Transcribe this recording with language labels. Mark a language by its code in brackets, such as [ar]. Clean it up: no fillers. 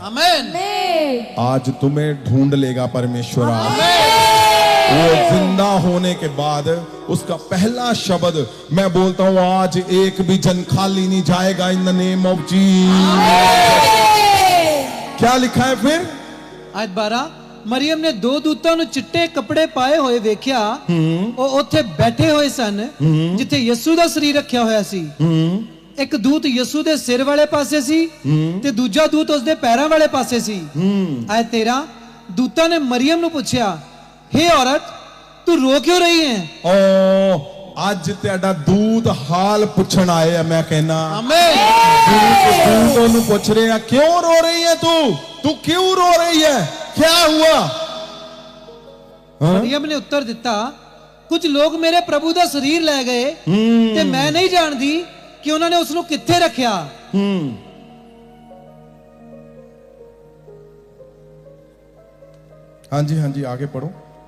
[hi] आमीन। आज तुम्हें ढूंढ लेगा परमेश्वर। वो जिंदा होने के बाद उसका पहला शब्द मैं बोलता हूं, आज एक भी जन खाली नहीं जाएगा [en] In the name of Jesus. [hi] क्या लिखा है फिर? [pa] आयत 12, ਮਰੀਅਮ ਨੇ ਦੋ ਦੂਤਾਂ ਨੂੰ ਚਿੱਟੇ ਕੱਪੜੇ ਪਾਏ ਹੋਏ ਵੇਖਿਆ। ਉਹ ਉੱਥੇ ਬੈਠੇ ਹੋਏ ਸਨ ਜਿੱਥੇ ਯਿਸੂ ਦਾ ਸਰੀਰ ਰੱਖਿਆ ਹੋਇਆ ਸੀ। ਇੱਕ ਦੂਤ ਯਿਸੂ ਦੇ ਸਿਰ ਵਾਲੇ ਪਾਸੇ ਸੀ ਤੇ ਦੂਜਾ ਦੂਤ ਉਸਦੇ ਪੈਰਾਂ ਵਾਲੇ ਪਾਸੇ ਸੀ। ਆਇਤ 13, ਦੂਤਾਂ ਨੇ ਮਰੀਅਮ ਨੂੰ ਪੁੱਛਿਆ, [hi] हे औरत तू रो क्यों रही है? [pa] ਅੱਜ ਤੁਹਾਡਾ ਦੂਤ ਹਾਲ ਪੁੱਛਣ ਆਏ ਆ। ਮੈਂ कहना [hi] आमीन। दूत [pa] ਉਹਨੂੰ ਪੁੱਛ ਰਹੇ ਆ, [hi] क्यों रो रही है तू क्यों रो रही है, क्या हुआ? [pa] ਮਰੀਅਮ ਨੇ ਉੱਤਰ ਦਿੱਤਾ, ਕੁਝ ਲੋਕ ਮੇਰੇ ਪ੍ਰਭੂ ਦਾ ਸਰੀਰ ਲੈ ਗਏ ਤੇ ਮੈਂ ਨਹੀਂ ਜਾਣਦੀ ਕਿ ਉਹਨਾਂ ਨੇ ਉਸ ਨੂੰ ਕਿੱਥੇ ਰੱਖਿਆ। [hi] ਹਾਂਜੀ आगे पढ़ो।